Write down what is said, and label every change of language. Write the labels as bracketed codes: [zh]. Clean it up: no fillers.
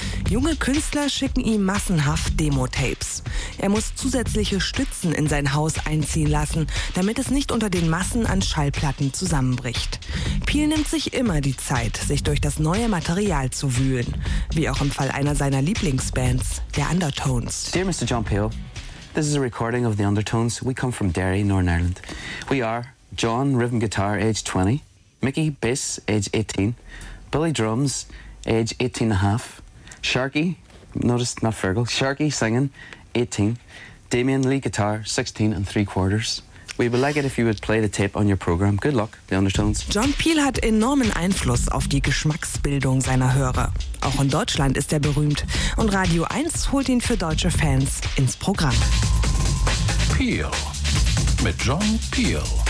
[de] Junge Künstler schicken ihm massenhaft Demo-Tapes. Er muss zusätzliche Stützen in sein Haus einziehen lassen, damit es nicht unter den Massen an Schallplatten zusammenbricht. Peel nimmt sich immer die Zeit, sich durch das neue Material zu wühlen. Wie auch im Fall einer seiner Lieblingsbands, der Undertones. [en] Dear Mr. John Peel, this is a recording of the Undertones. We come from Derry, Northern Ireland. We are John, rhythm guitar, age 20. Mickey, bass, age 18. Billy, drums, age 18 and a half. Sharky, notice not Fergal, Sharky, singing, 18. Damien, lead guitar, 16 and three quarters. We would like it if you would play the tape on your program. Good luck, the Undertones. [de] John Peel hat enormen Einfluss auf die Geschmacksbildung seiner Hörer. Auch in Deutschland ist er berühmt. Und Radio 1 holt ihn für deutsche Fans ins Programm. Peel mit John Peel.